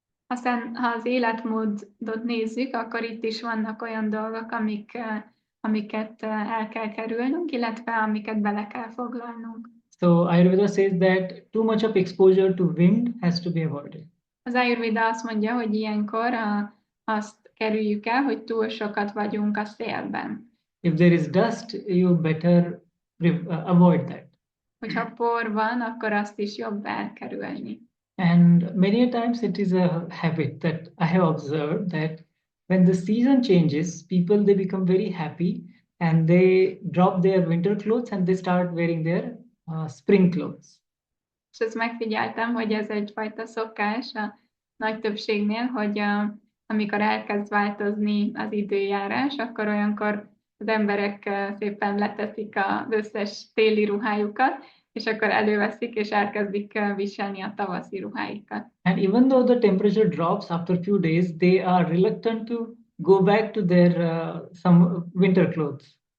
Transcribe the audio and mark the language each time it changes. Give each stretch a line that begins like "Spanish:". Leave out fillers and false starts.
Hungarian: Aztán, ha az életmódot nézzük, akkor itt is vannak olyan dolgok, amiket el kell kerülnünk, illetve amiket bele kell foglalnunk.
English: So Ayurveda says that too much of exposure to wind has to be avoided.
Hungarian: Az Ájurvéda azt mondja, hogy ilyenkor azt kerüljük el, hogy túl sokat vagyunk a szélben.
English: If there is dust, you better avoid that.
Hungarian: Hogyha por van, akkor azt is jobb elkerülni.
English: And many a times it is a habit that I have observed that when the season changes, people, they become very happy and they drop their winter clothes and they start wearing their spring clothes.
Hungarian: És ezt megfigyeltem, hogy ez egyfajta szokás a nagy többségnél, hogy amikor elkezd változni az időjárás, akkor olyankor az emberek szépen leteszik az összes téli ruhájukat, és akkor előveszik és elkezdik viselni a tavaszi ruháikat.
English: And even though the temperature drops after few days, they are reluctant to go back to their some winter clothes.